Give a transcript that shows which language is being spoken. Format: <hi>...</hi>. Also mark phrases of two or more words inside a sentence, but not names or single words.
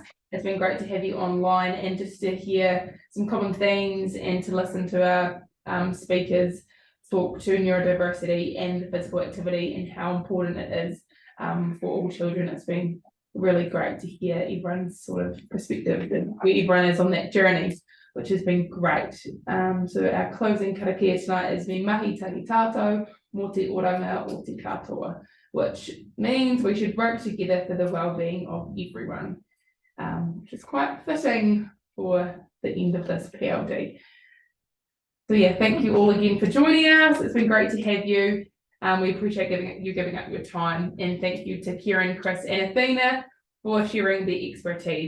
<en>It's been great to have you online and just to hear some common themes and to listen to our speakers talk to neurodiversity and physical activity and how important it is for all children. It's been really great to hear everyone's sort of perspective and where everyone is on that journey, which has been great. So our closing karakia tonight is</en> <mi>me mahi tahi tātou, mō te oranga o te katoa,</mi> <en>which means we should work together for the well-being of everyone, which is quite fitting for the end of this PLD. So yeah, thank you all again for joining us. It's been great to have you. We appreciate giving up your time, and thank you to Kieran, Chris and Athena for sharing their expertise.</en>